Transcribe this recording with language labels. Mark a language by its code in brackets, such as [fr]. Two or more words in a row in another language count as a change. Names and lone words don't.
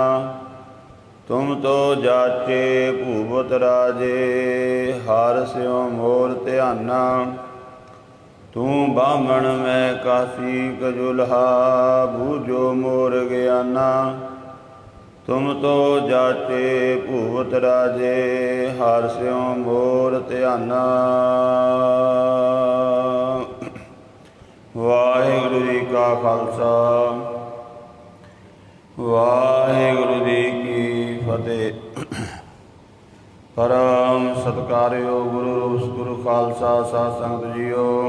[hi] तुम तो जाचे भूपत राजे हार स्यों मोर ध्याना। तू बामण मैं काशी कजुल्हा बूझो मोर ज्ञाना। तुम तो जाचे भूपत राजे हार स्यों मोर ध्याना। [pa] ਵਾਹਿਗੁਰੂ ਜੀ ਕਾ ਖਾਲਸਾ ਵਾਹਿਗੁਰੂ ਜੀ ਕੀ ਫਤਿਹ। ਪਰਮ ਸਤਿਕਾਰਯੋਗ ਗੁਰੂ ਖਾਲਸਾ ਸਾਧ ਸੰਗਤ ਜੀਓ।